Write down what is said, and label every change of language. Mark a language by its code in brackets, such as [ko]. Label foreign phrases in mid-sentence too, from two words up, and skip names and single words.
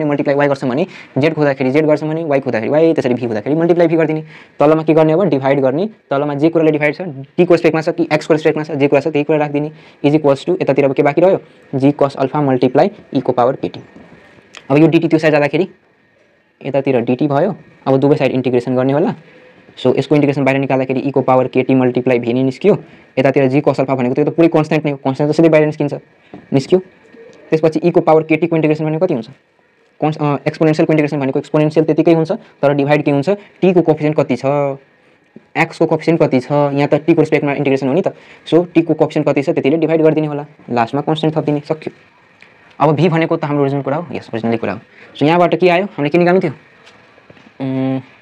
[ne] हामीले मल्टिप्लाई y गर्छौं भने z को हुँदाखेरि z गर्छौं भने y को हुँदाखेरि y त्यसरी v हुँदाखेरि मल्टिप्लाई v गर्दिने तलमा के गर्ने अब डिभाइड गर्ने तलमा जे कुराले डिभाइड छ t को रेस्पेक्टमा छ कि x को रेस्पेक्टमा छ जे कुरा छ त्यही कुरा राख्दिने = यतातिर अब के बाँकी रह्यो g cos अल्फा मल्टिप्लाई e को पावर kt अब यो dt त्यो साइड जाँदाखेरि यतातिर dt भयो अब दुवै साइड इन्टिग्रेसन गर्ने होला सो यसको इन्टिग्रेसन बाहिर निकाल्दाखेरि e को पावर kt मल्टिप्लाई v नै निस्कियो यतातिर g cos अल्फा भनेको त्यो त पुरै कन्स्ट्यान्ट नै हो कन्स्ट्यान्ट त सिधै बाहिर निस्कियो त्यसपछि e को पावर kt को इन्टिग्रेसन भनेको कति हुन्छ एक्सपोनेन्शियल को इन्टिग्रेसन भनेको एक्सपोनेन्शियल त्यतिकै हुन्छ तर डिभाइड के हुन्छ t को कोएफिसिएन्ट कति छ x को कोएफिसिएन्ट कति छ यहाँ त t को रेस्पेक्टमा इन्टिग्रेसन हो नि त सो t को कोएफिसिएन्ट कति छ त्यतिले डिभाइड गरिदिने होला लास्टमा कन्स्ट्यान्ट थपिदिने सक्यो अब v भनेको त हाम्रो ओरिजिनल कुरा हो यस ओरिजिनल कुरा हो सो यहाँबाट के आयो हामीले के निकाल्नु थियो